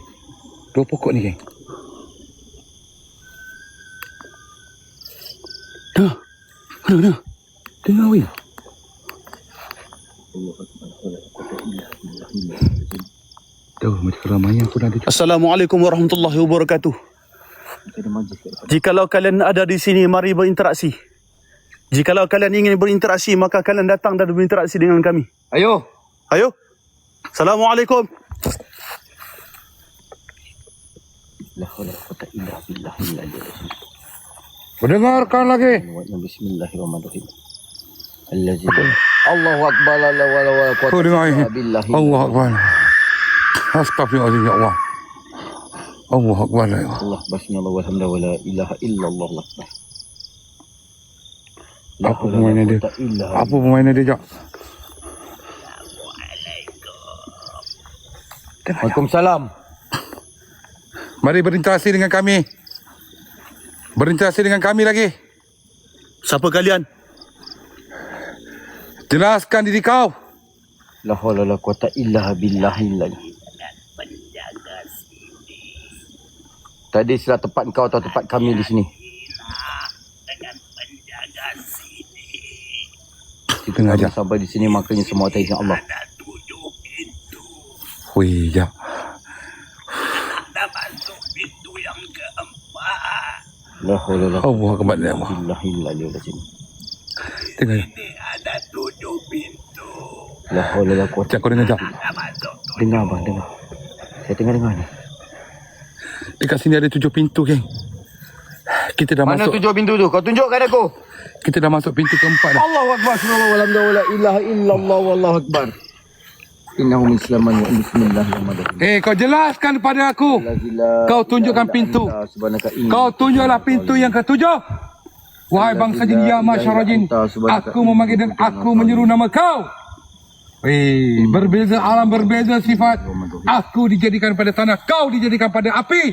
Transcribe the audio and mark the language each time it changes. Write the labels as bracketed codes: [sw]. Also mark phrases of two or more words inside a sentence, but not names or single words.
[ms] 2 pokok ni geng. Mana? Dengar weh. Tahu macam keramaian pun ada. [ar] السلام عليكم ورحمة الله وبركاته. [ms] Jikalau kalian ada di sini, mari berinteraksi. Jikalau kalian ingin berinteraksi, maka kalian datang dan berinteraksi dengan kami. Ayo. Assalamualaikum. [ar] لا حول ولا قوة إلا بالله. [ms] Mendengarkan lagi. Bismillahirrahmanirrahim. [ar] الذي الله أكبر لا ولا ولا قوة إلا بالله. الله أكبر. أستغفر الله العظيم يا الله. الله أكبر يا الله. الله بسم الله والحمد لله ولا إله إلا الله أكبر. [ms] Apa permainan dia? Apa permainan dia, Jak? Waalaikumsalam. Mari berinteraksi dengan kami. Berinteraksi dengan kami lagi. Siapa kalian? Jelaskan diri kau. [ar] لا حول ولا قوة إلا بالله. [ms] Tadi sila tempat kau atau tempat kami di sini? Kita Dengar, Jak. sampai di sini makanya semua atas izin Allah. Wih, Jak. [ar] لا حول ولا الله أكبر يا الله. قوة إلا بالله. [ms] Dengar. [ar] لا حول ولا قوة. [ms] Jak, kau dengar, Jak. Dengar bang, dengar. Saya tengah dengar ni. Dekat sini ada 7 pintu, geng. Kita dah Mana masuk. 7 pintu tu? Kau tunjukkan aku. Kita dah masuk pintu keempat dah. [ar] الله أكبر سبحان الله لا إله إلا الله والله أكبر. إنه من سليمان وبسم الله الرحمن الرحيم. [ms] Kau jelaskan pada aku. Kau tunjukkan pintu. Kau tunjuklah pintu yang ketujuh. Wahai bangsa jin, ya masyarakat jin, aku memanggil dan aku menyeru nama kau. Berbeza alam, berbeza sifat. Aku dijadikan pada tanah, kau dijadikan pada api.